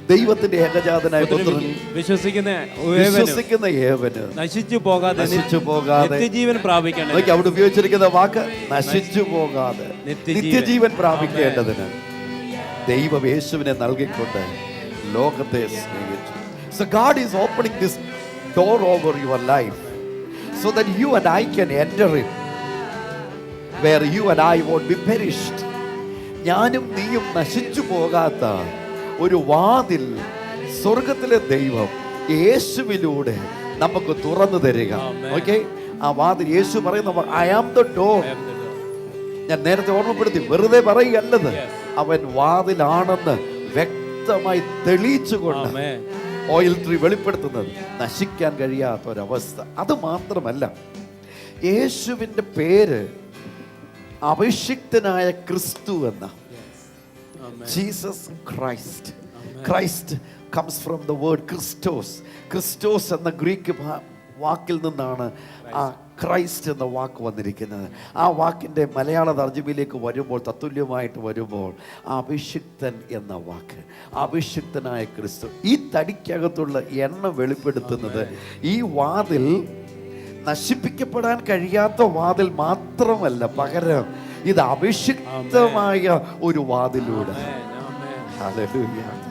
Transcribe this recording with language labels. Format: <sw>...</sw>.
<ml>ദൈവത്തിന്റെ ഏകജാതനായ പുത്രനിൽ വിശ്വസിക്കുന്ന ഏവന് നശിച്ചു പോകാതെ നിത്യജീവൻ പ്രാപിക്കണം. അവിടെ ഉപയോഗിച്ചിരിക്കുന്ന വാക്ക് നശിച്ചു പോകാതെ നിത്യജീവൻ പ്രാപിക്കേണ്ടതിന് ദൈവം യേശുവിനെ നൽകിക്കൊണ്ട് ലോകത്തെ സ്നേഹിച്ചു.</ml> <en>So God is opening this door over your life so that you and I can enter it, where you and I won't be perished.</en> <ml>ഞാനും നീയും നശിച്ചു പോകാത്ത ഒരു വാതിൽ സ്വർഗത്തിലെ ദൈവം യേശുവിലൂടെ നമുക്ക് തുറന്നു തരിക. ഓക്കെ, ആ വാതിൽ യേശു പറയുന്ന</ml> <en>I am the door.</en> <ml>ഞാൻ നേരത്തെ ഓർമ്മപ്പെടുത്തി, വെറുതെ പറയുകയല്ലത്, അവൻ വാതിലാണെന്ന് വ്യക്തമായി തെളിയിച്ചുകൊണ്ട് ഓയിൽ ട്രീ വെളിപ്പെടുത്തുന്നത് നശിക്കാൻ കഴിയാത്ത ഒരവസ്ഥ. അത് മാത്രമല്ല, യേശുവിൻ്റെ പേര് അഭിഷിക്തനായ ക്രിസ്തു എന്ന, Jesus Christ.</ml> <en>Christ comes from the word Christos.</en> <ml>ക്രിസ്റ്റോസ് എന്ന ഗ്രീക്ക് വാക്കിൽ നിന്നാണ് ആ ക്രൈസ്റ്റ് എന്ന വാക്ക് വന്നിരിക്കുന്നത്. ആ വാക്കിൻ്റെ മലയാള തർജ്ജമയിലേക്ക് വരുമ്പോൾ, തത്തുല്യമായിട്ട് വരുമ്പോൾ, അഭിഷിക്തൻ എന്ന വാക്ക്, അഭിഷിക്തനായ ക്രിസ്തു. ഈ തടിക്കകത്തുള്ള എണ്ണ വെളിപ്പെടുത്തുന്നത് ഈ വാതിൽ നശിപ്പിക്കപ്പെടാൻ കഴിയാത്ത വാതിൽ മാത്രമല്ല, പകരം ഇത് അഭിഷിക്തമായ ഒരു വാതിലൂടെ. ഹല്ലേലൂയ.</ml>